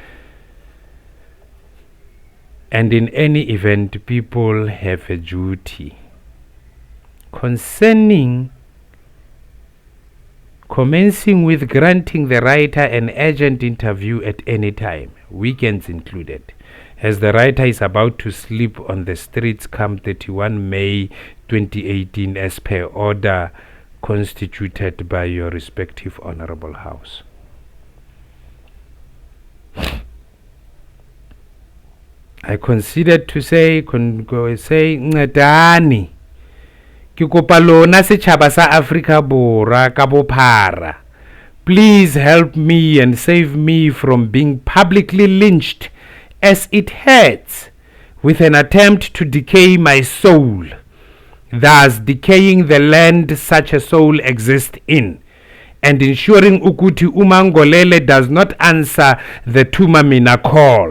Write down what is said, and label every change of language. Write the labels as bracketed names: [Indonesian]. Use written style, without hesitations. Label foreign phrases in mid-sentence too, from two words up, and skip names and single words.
[English] And in any event, people have a duty concerning commencing with granting the writer an urgent interview at any time, weekends included, as the writer is about to sleep on the streets come 31 May 2018 as per order constituted by your respective Honorable House. I considered to say, [Southern Sotho] Ncedani, ke kopa lona setjhaba sa Afrika Borwa ka bophara, [English] please help me and save me from being publicly lynched as it hurts with an attempt to decay my soul, thus decaying the land such a soul exists in, and ensuring ukuthi uMangolele does not answer the Tumamina call.